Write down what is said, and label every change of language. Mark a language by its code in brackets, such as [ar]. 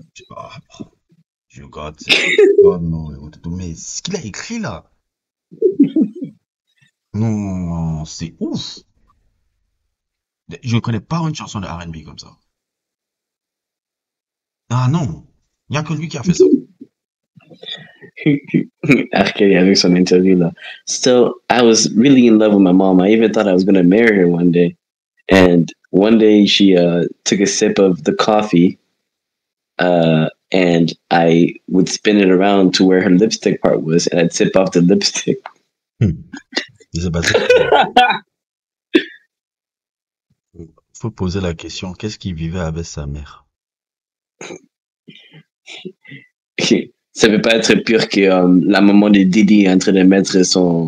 [fr] Ah, je regarde, [en] God no, [fr] mais ce qu'il a écrit là, non, c'est ouf. Je ne connais pas une chanson de R&B comme ça. Ah non, il n'y a que lui qui a fait ça. R. Kelly avec son interview là. [en] Still, I was really in love with my mom. I even thought I was gonna marry her one day. And one day she took a sip of the coffee, and I would spin it around to where her lipstick part was, and I'd sip off the lipstick. [fr] Il s'est passé quoi? Faut poser la question, qu'est-ce qu'il vivait avec sa mère? Ça veut pas être pire que la maman de Didi est en train de mettre son